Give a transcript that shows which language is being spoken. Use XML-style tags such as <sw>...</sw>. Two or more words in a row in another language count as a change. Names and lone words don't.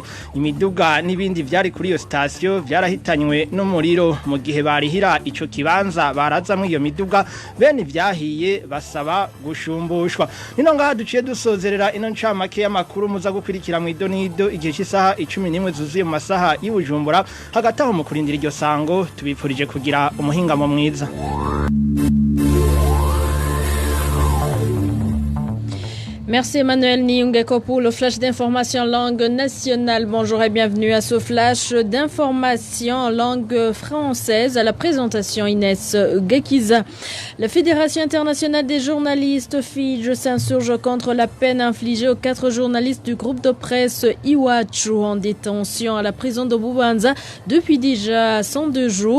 <rn>Imiduga n'ibindi vyari kuri iyo station vyarahitanywe n'umuriro mu gihe barihira ico kibanza barazamwe iyo miduga bene vyahiye basaba gushumbushwa. Nino ngaha duciye dusozerera ino ncamake y'amakuru muza gukurikira mu idonido igihe cy'isaha 11 zuzuye mu masaha y'Ibujumbura hagati aho mu kurindira iryo sango tubipfurije kugira umuhingamo mwiza.</rn> <fr>Merci Emmanuel Niungeko pour le flash d'information en langue nationale. Bonjour et bienvenue à ce flash d'information en langue française. À la présentation Inès Gakiza. La Fédération internationale des journalistes FIJE s'insurge contre la peine infligée aux 4 journalistes du groupe de presse Iwachu en détention à la prison de Bubanza depuis déjà 102 jours.</fr>